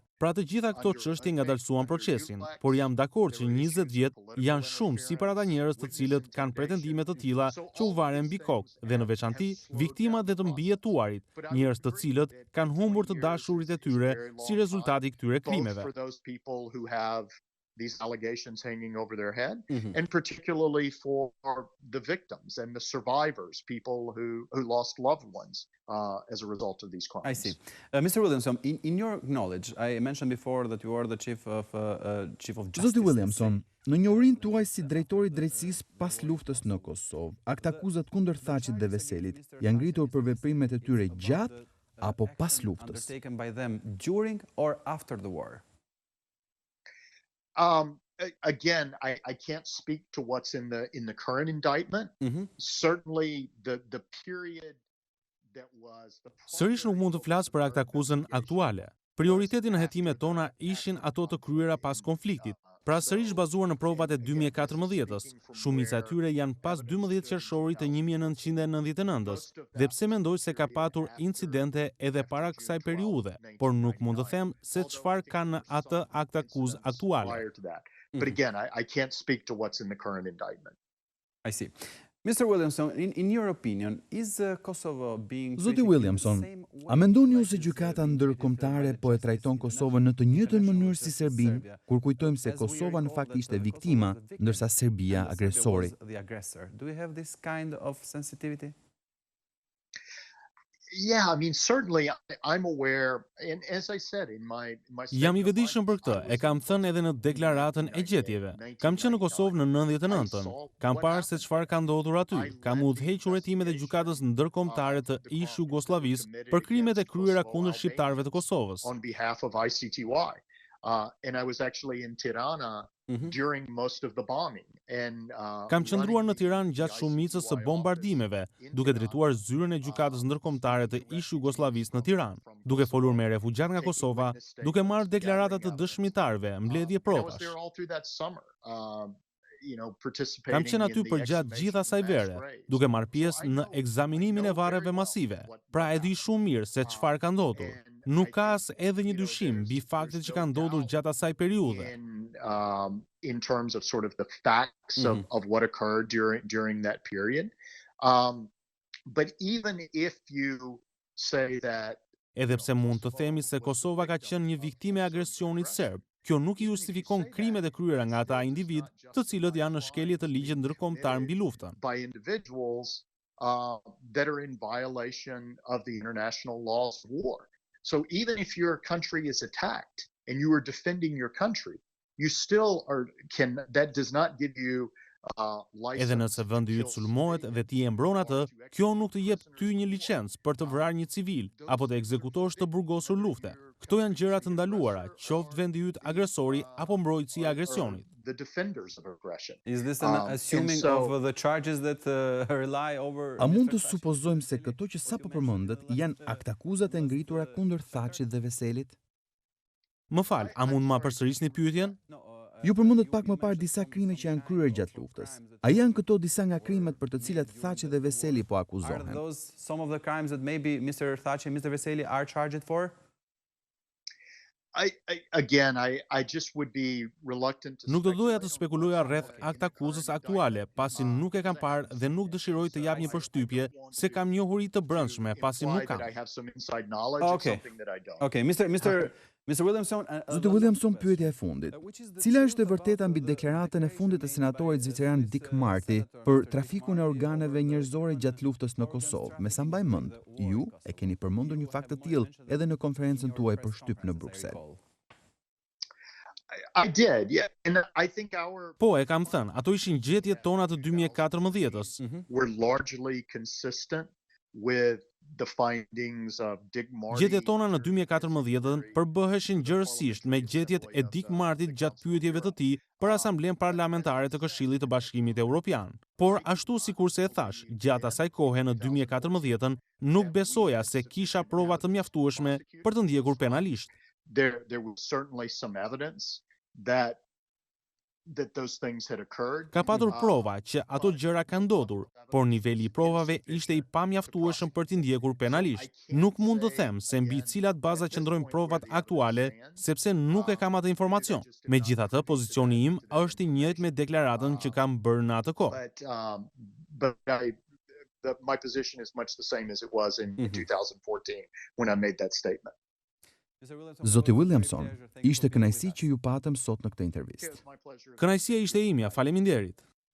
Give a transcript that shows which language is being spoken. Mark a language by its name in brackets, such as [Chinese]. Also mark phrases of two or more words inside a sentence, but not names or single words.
[Albanian] Pra të gjitha këto çështje ngadalsuan procesin, por jam dakord që 20 vjet janë shumë si për ata njerëz të cilët kanë pretendime të tilla që u varen mbi kokë dhe në veçanti viktimat dhe të mbijetuarit, njerëz të cilët kanë humbur të dashurit e tyre si rezultat I këtyre krimeve. [English] These allegations hanging over their head, and particularly for the victims and the survivors, people who lost loved ones as a result of these crimes. I see. Mr. Williamson, in your knowledge, I mentioned before that you are the chief of justice. [Albanian] Zoti Williamson, në njohurinë tuaj si drejtori I drejtësisë pas luftës në Kosovë, aktakuzat kundër Thaçit dhe Veselit janë ngritur për veprimet e tyre gjatë apo pas luftës? [English] Undertaken by them during or after the war? Again, I can't speak to what's in the current indictment. Certainly the period that was the [Albanian] Sërish nuk mund të flas për aktakuzën aktuale. Prioriteti në hetimet tona ishin ato të kryera pas konfliktit. Pra sërish bazuar në provat e 2014-s, shumica e tyre janë pas 12 qershorit të 1999-s, dhe pse mendoj se ka patur incidente edhe para kësaj periudhe, por nuk mund të them se çfarë ka në atë aktakuzë aktuale. [English] But again, I can't speak to what's in the current indictment. I see. Mr. Williamson, in your opinion, is Kosovo being [Albanian] Zoti Williamson, a mendoni ju se gjykata ndërkombëtare po e trajton Kosovën në të njëjtën mënyrë si Serbinë, kur kujtojmë se Kosova në fakt ishte viktima, ndërsa Serbia agresori? [English] Do you have this kind of sensitivity? Yeah, I mean, certainly I'm aware, and as I said in my [Albanian] Jam I vetëdijshëm për këtë, e kam thënë edhe në deklaratën e gjetjeve. Kam qenë në Kosovë në 99-ën. Kam parë se çfarë ka ndodhur aty. Kam udhëhequr hetimet e gjykatës ndërkombëtare të ish Jugosllavisë për krimet e kryera kundër shqiptarëve të Kosovës. [English] On behalf of ICTY. And I was actually in Tirana during most of the bombing. And [Albanian] Kam qëndruar në Tiranë gjatë shumicës së bombardimeve, duke drejtuar zyrën e gjykatës ndërkombëtare të ish Jugosllavisë në Tiranë, duke folur me refugjat nga Kosova, duke marrë deklarata të dëshmitarëve, mbledhje provash. Kam qenë aty për gjatë gjithë asaj vere, duke marrë pjesë në ekzaminimin e varreve masive. Pra e di shumë mirë se çfarë ka ndodhur. Nuk ka as edhe një dyshim mbi faktet që kanë ndodhur gjatë asaj periudhe. [English] In terms of sort of the facts of what occurred during that period. But even if you say that [Albanian] Edhe pse mund të themi se Kosova ka qenë një viktimë e agresionit serb, kjo nuk I justifikon krimet e kryera nga ata individ, të cilët janë në shkelje të ligjit ndërkombëtar mbi luftën. [English] By individuals that are in violation of the international laws of war. So even if your country is attacked and you are defending your country, you still that does not give you [Albanian] Edhe nëse vendi yt sulmohet dhe ti e mbron atë, kjo nuk të jep ty një licencë për të vrarë një civil apo të ekzekutosh të burgosur lufte. Këto janë gjëra të ndaluara, qoftë vendi yt agresori apo mbrojtësi e agresionit. [English] The defenders of aggression. Is this an assuming of the charges that rely over... [Albanian] A mund të supozojmë se këto që sapo përmendet janë aktakuzat e ngritura kundër Thaçit dhe Veselit? Më fal, a mund ma përsërisni pyetjen? Ju përmendet pak më parë disa krime që janë kryer gjatë luftës. A janë këto disa nga krimet për të cilat Thaçi dhe Veseli po akuzohen? [English] Are those some of the crimes that maybe Mr. Thaçi and Mr. Veseli are charged for? I just would be reluctant to [Albanian] Nuk do doja të spekuloja rreth aktakuzës aktuale, pasi nuk e kam parë dhe nuk dëshiroj të jap një përshtypje se kam njohuri të brendshme, pasi nuk kam. [English] Okay, Mr. Williamson, [Albanian] Zoti Williamson, pyetja e fundit. Cila është e vërteta mbi deklaratën e fundit të senatorit zviceran Dick Marty për trafikun e organeve njerëzore gjatë luftës në Kosovë? Me sa mbaj mend, ju e keni përmendur një fakt të tillë edhe në konferencën tuaj për shtyp në Bruksel. [English] I did, yeah. And I think [Albanian] Po, e kam thënë, ato ishin gjetjet tona të 2014-s. [English] we're largely consistent with the findings of Dick Marty. [Albanian] Gjetjet tona në 2014 përbëheshin gjërësisht me gjetjet e Dick Martit gjatë pyetjeve të tij për Asamblenë Parlamentare të Këshillit të Bashkimit Evropian. Por ashtu sikurse e thash, gjatë asaj kohe në 2014 nuk besoja se kisha prova të mjaftueshme për të ndjekur penalisht. [English] There was certainly some evidence that those things had occurred. [Albanian] Ka patur prova që ato gjëra kanë ndodhur, por niveli i provave ishte i pamjaftueshëm për t'i ndjekur penalisht. Nuk mund të them se mbi cilat baza qëndrojnë provat aktuale, sepse nuk e kam atë informacion. Megjithatë, pozicioni im është i njëjtë me deklaratën që kam bërë në atë kohë. [English] My position is much the same as it was in 2014 when I made that statement. [Albanian] Zoti Williamson, ishte kënaqësi që ju patëm sot në këtë intervistë. Kënaqësia ishte imja, faleminderit.